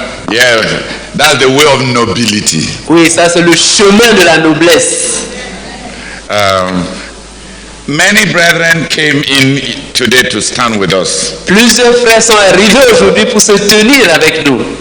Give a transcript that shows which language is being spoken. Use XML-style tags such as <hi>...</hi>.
<en>Yeah, that's the way of nobility.</en> <fr>Oui, ça c'est le chemin de la noblesse.</fr> <en>Many brethren came in today to stand with us.</en> <fr>Plusieurs frères sont arrivés aujourd'hui pour se tenir avec nous.</fr>